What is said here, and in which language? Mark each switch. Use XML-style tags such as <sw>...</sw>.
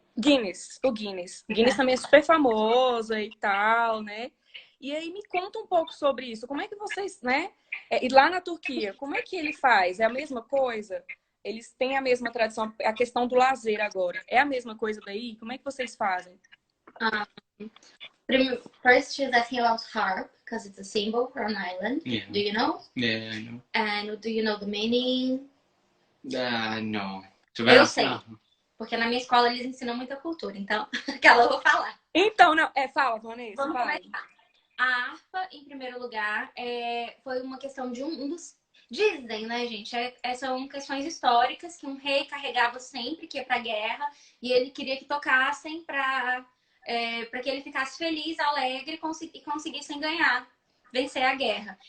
<pt>O Guinness. O Guinness também é super famoso e tal, né? E aí me conta um pouco sobre isso. Como é que vocês, né? E lá na Turquia, como é que ele faz? É a mesma coisa? Eles têm a mesma tradição? A questão do lazer agora. É a mesma coisa daí? Como é que vocês fazem?</pt> <en>First, she's asking about harp, because it's a symbol for an island. Yeah. Do you know? Yeah, I know. And do you know the meaning? No.</en> <pt>Eu sei. Porque na minha escola eles ensinam muita cultura, então aquela eu vou falar. Então, não, fala, Vanessa. Vamos começar. A harpa, em primeiro lugar, foi uma questão de um dos... Dizem, né, gente? São questões históricas que um rei carregava sempre que ia pra guerra e ele queria que tocassem para que ele ficasse feliz, alegre e conseguissem vencer a guerra.</pt>